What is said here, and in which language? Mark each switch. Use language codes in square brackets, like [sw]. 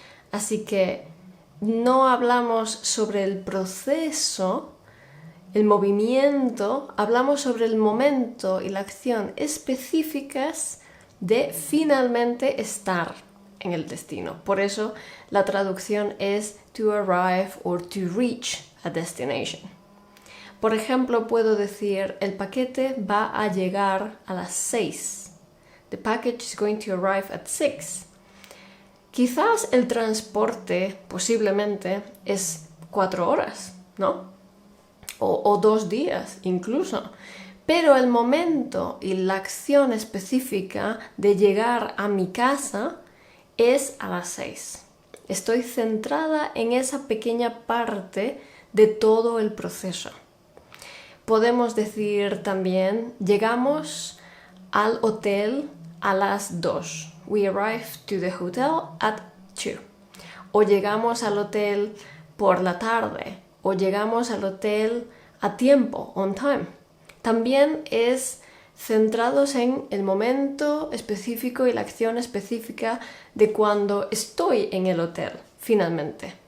[es] Así que no hablamos sobre el proceso, el movimiento, hablamos sobre el momento y la acción específicas de finalmente estar en el destino. Por eso la traducción es [en] to arrive or to reach a destination. [es] Por ejemplo, puedo decir el paquete va a llegar a las 6. [en] The package is going to arrive at 6. [es] Quizás el transporte posiblemente es 4 horas, ¿no? O 2 días incluso. Pero el momento y la acción específica de llegar a mi casa es a las 6. Estoy centrada en esa pequeña parte de todo el proceso. Podemos decir también, llegamos al hotel a las 2. [en] We arrived to the hotel at 2. [es] O llegamos al hotel por la tarde. O llegamos al hotel a tiempo, [en] on time. [es] También es centrados en el momento específico y la acción específica de cuando estoy en el hotel, finalmente.